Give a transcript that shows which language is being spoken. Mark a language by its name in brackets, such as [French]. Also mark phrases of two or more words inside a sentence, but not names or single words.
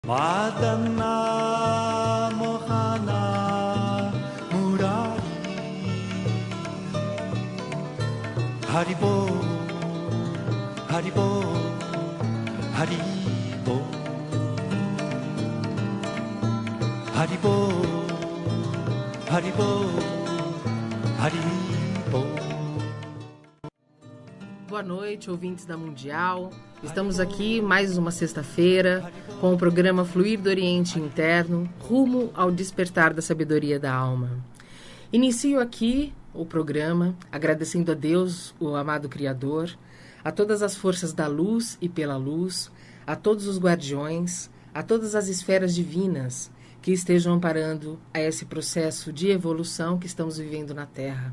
[Sanskrit] Madana Mohana Murari Haribo Haribo Haribo Haribo Haribo Haribo. [Portuguese] Boa noite, ouvintes da Mundial. Estamos aqui mais uma sexta-feira com o programa Fluir do Oriente Interno, rumo ao despertar da sabedoria da alma. Inicio aqui o programa agradecendo a Deus, o amado Criador, a todas as forças da luz e pela luz, a todos os guardiões, a todas as esferas divinas que estejam amparando a esse processo de evolução que estamos vivendo na Terra.